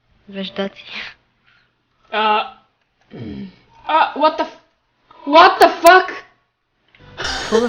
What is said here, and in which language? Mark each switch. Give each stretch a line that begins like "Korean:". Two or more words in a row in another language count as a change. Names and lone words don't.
English: Веждати. What the fuck?
Bulgarian: Какво бе?